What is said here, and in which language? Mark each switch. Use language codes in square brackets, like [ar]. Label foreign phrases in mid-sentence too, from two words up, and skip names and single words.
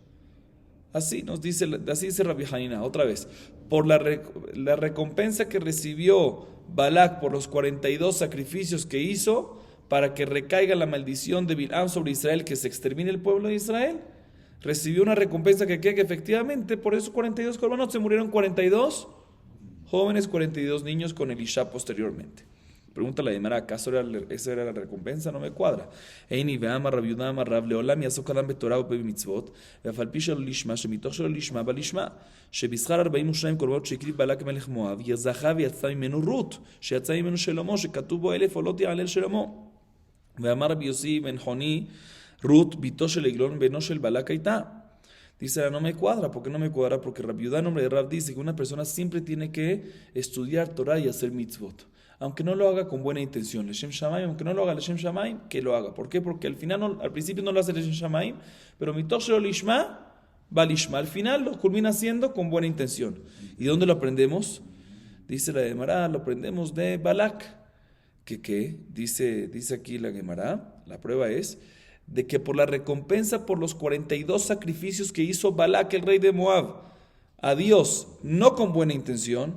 [es] Así dice Rabbi Hanina, otra vez. Por la recompensa que recibió Balak por los 42 sacrificios que hizo para que recaiga la maldición de Bilam sobre Israel, que se extermine el pueblo de Israel, recibió una recompensa que efectivamente por esos 42 korbanot se murieron 42 jóvenes, 42 niños con Elisha posteriormente. Pregunta la Gemara, ¿acaso esa era la recompensa? No me cuadra. [he] איני והאמר רב יהודה אמר רב לעולם יעסוק אדם בתורה ובמצוות ואף על פי שלא לשמה שמתוך שלא לשמה בלשמה שבשכר 42 קורבנות שהקריב בלק מלך מואב זכה ויצא ממנו רות שיצא ממנו שלמה שכתוב בו 1000 עולות יעלל שלמה ואמר רבי יוסי בן חוני רות ביתו של עגלון בנו של בלק הייתה. [es] Dice, no me cuadra. ¿Por qué no me cuadra? Porque Rabbi Yehuda, en nombre de Rab, dice que una persona siempre tiene que estudiar Torah y hacer mitzvot. Aunque no lo haga con buena intención. [he] לשם שמים, [es] aunque no lo haga [he] לשם שמים, [es] que lo haga. ¿Por qué? Porque al final, al principio no lo hace [he] לשם שמים, [es] pero [he] מתוך שלא לשמה, [es] va lishma. Al final lo culmina haciendo con buena intención. ¿Y dónde lo aprendemos? Dice la Gemara, lo aprendemos de Balak. ¿Qué? Dice aquí la Gemara, la prueba es de que por la recompensa por los 42 sacrificios que hizo Balak, el rey de Moab, a Dios, no con buena intención.